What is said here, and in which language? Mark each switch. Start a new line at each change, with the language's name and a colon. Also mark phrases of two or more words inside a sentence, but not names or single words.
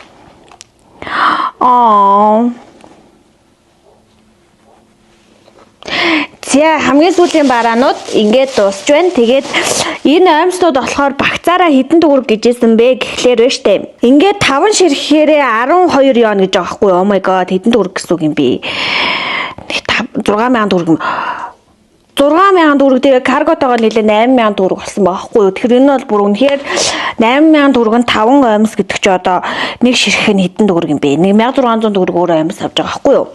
Mongolian: За хамгийн сүүлийн бараанууд ингээд дуусч байна. Тэгээд энэ оймснууд болохоор багцаараа хэдэн төгрөг гэжсэн бэ гэхлээр байна штэ. Ингээд 5 ширхээрээ 12 yon гэж байгаа хгүй.
English: Oh my god
Mongolian: хэдэн төгрөг гэсэн үг юм бэ? 6000 төгрөг. 6000 төгрөг тэгээ карготойгоо нийлээ 8000 төгрөг болсон байгаа хгүй. Тэгэхээр энэ бол бүр үнэхээр 8000 төгрөг нь 5 оймс гэдэг чи одоо нэг ширхэг нь хэдэн төгрөг юм бэ? 1600 төгрөг өөр оймс авч байгаа хгүй юу?